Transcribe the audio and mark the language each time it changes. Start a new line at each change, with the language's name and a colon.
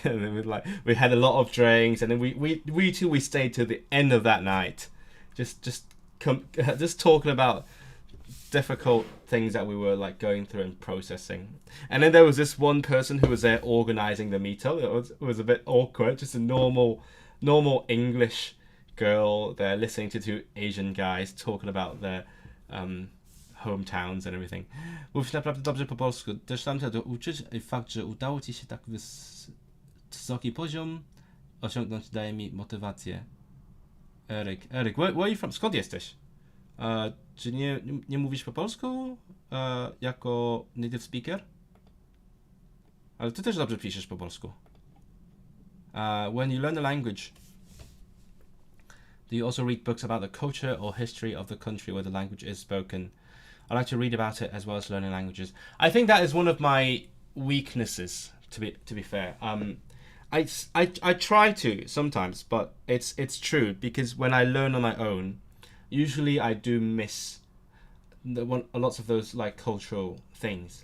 English: And then we had a lot of drinks, and then we stayed till the end of that night, just talking about difficult things that we were like going through and processing. And then there was this one person who was there organizing the meetup. It was a bit awkward, just a normal English girl there listening to two Asian guys talking about their hometowns and everything.
Polish: Mówisz naprawdę dobrze po polsku. Też tam się to uczyć i fakt, że udało ci się tak wysoki poziom osiągnąć, daje mi motywację. Eryk,
English: where are you from?
Polish: Skąd jesteś? Czy nie mówisz po polsku jako native speaker? Ale ty też dobrze piszesz po polsku.
English: When you learn the language, do you also read books about the culture or history of the country where the language is spoken? I like to read about it as well as learning languages. I think that is one of my weaknesses, to be fair. I try to sometimes, but it's true, because when I learn on my own, usually I do miss lots of those like cultural things.